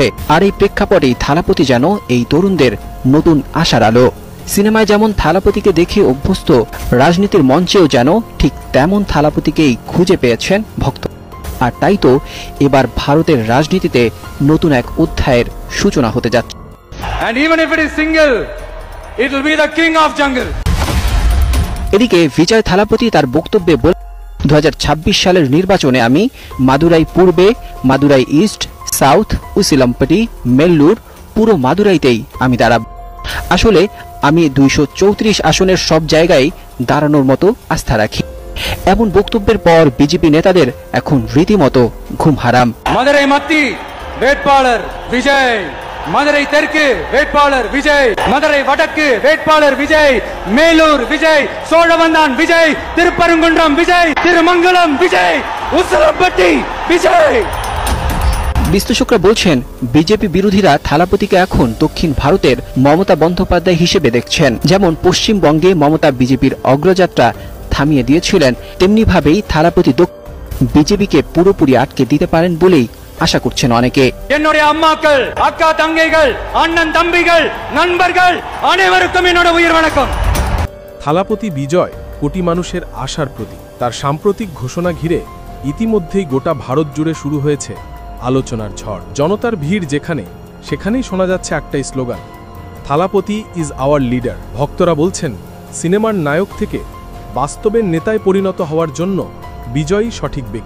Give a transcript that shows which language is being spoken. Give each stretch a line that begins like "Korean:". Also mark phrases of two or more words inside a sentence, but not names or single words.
Bangla: আর এই প্রেক্ষাপটেই থালাপতি যেন এই তরুণদের নতুন আশার আলো। সিনেমায় যেমন থালাপতিকে দেখে অভ্যস্ত, রাজনীতির মঞ্চেও যেন ঠিক তেমন থালাপতিকেই খুঁজে পেয়েছেন ভক্ত। আর তাই তো এবার ভারতের রাজনীতিতে নতুন এক অধ্যায়ের সূচনা হতে যাচ্ছে।
English: And even if it is single, it will be the king of jungle.
Bangla: এদিকে বিজয় থালাপতি তার বক্তব্যে বলেন, 2026 সালের নির্বাচনে আমি মাদুরাই পূর্বে, মাদুরাই ইস্ট, সাউথ, উসিলামপটি, মেল্লুর, পুরো মাদুরাইতেই আমি দাঁড়াব। আসলে আমি 234 আসনের সব জায়গায় দাঁড়ানোর মতো আস্থা রাখি। এমন বক্তব্যের পর বিজেপি নেতাদের এখন রীতিমতো ঘুম হারাম।
Tamil: மதுரை மத்தி வேட்பாளர் விஜய், மதுரை தெற்கு வேட்பாளர் விஜய், மதுரை வடக்கு வேட்பாளர் விஜய், மேலூர் விஜய், சோழவந்தான் விஜய், திருப்பரங்குன்றம் விஜய், திருமங்கலம் விஜய், உசிலம்பட்டி விஜய்।
Bangla: বিশ্লেষকরা বলছেন, বিজেপি বিরোধীরা থালাপতিকে এখন দক্ষিণ ভারতের মমতা বন্দ্যোপাধ্যায় হিসেবে দেখছেন। যেমন পশ্চিমবঙ্গে মমতা বিজেপির অগ্রযাত্রা থামিয়ে দিয়েছিলেন, তেমনি ভাবেই থালাপতি বিজেপিকে পুরোপুরি আটকে দিতে পারেন বলেই আশা করছেন অনেকে।
Tamil: என்னுடைய அம்மாக்கள், அக்கா தங்கைகள், அண்ணன் தம்பிகள், நண்பர்கள் அனைவருக்கும் என்னோட உயிர் வணக்கம்।
Bangla: থালাপতি বিজয় কোটি মানুষের আশার প্রতীক। তার সাম্প্রতিক ঘোষণা ঘিরে ইতিমধ্যেই গোটা ভারত জুড়ে শুরু হয়েছে আলোচনার ঝড়। জনতার ভিড় যেখানে, সেখানেই শোনা যাচ্ছে একটাই স্লোগান, থালাপতি
English: is our leader.
Bangla: ভক্তরা বলছেন, সিনেমার নায়ক থেকে বাস্তবের নেতায় পরিণত হওয়ার জন্য বিজয়ই সঠিক ব্যক্তি।